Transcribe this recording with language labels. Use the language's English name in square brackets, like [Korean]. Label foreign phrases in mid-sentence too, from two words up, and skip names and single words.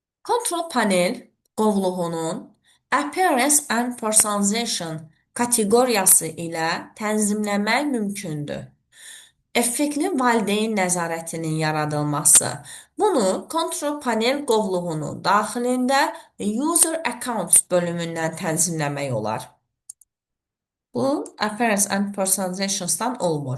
[Azerbaijani] Control panel qovluğunun Appearance and Personalization kateqoriyası ilə tənzimləmək mümkündür. Effektli valideyn nəzarətinin yaradılması. Bunu Control panel qovluğunun daxilində User Accounts bölümündən tənzimləmək olar. Bu, Appearance and Personalizations'dan olmur.